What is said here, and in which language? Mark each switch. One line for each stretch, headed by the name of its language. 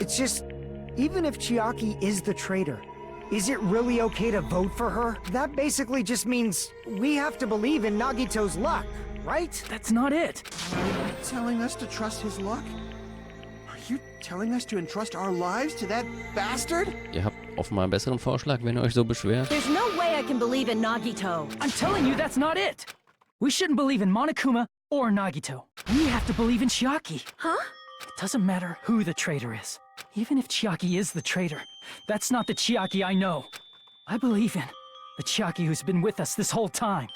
English: It's just, even if Chiaki is the traitor, is it really okay to vote for her? That basically just means we have to believe in Nagito's luck, right? That's not it. Are you telling us to trust his luck? Are you telling us to entrust our lives to that bastard?
German: Ihr habt offenbar einen besseren Vorschlag, wenn ihr euch so beschwert.
English: There's no way I can believe in Nagito. I'm telling you, that's not it. We shouldn't believe in Monokuma or Nagito. We have to believe in Chiaki. Huh? It doesn't matter who the traitor is. Even if Chiaki is the traitor, that's not the Chiaki I know. I believe in the Chiaki who's been with us this whole time.